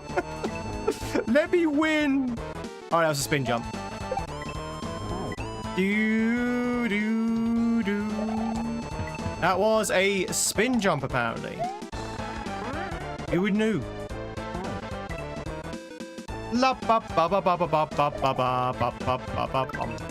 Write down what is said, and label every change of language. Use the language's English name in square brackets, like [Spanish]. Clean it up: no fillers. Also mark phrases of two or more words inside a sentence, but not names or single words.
[English] Let me win! Oh, that was a spin jump. Do, do, do. That was a spin jump, apparently. Who would knew? La ba ba ba ba ba ba ba ba ba ba ba ba ba ba.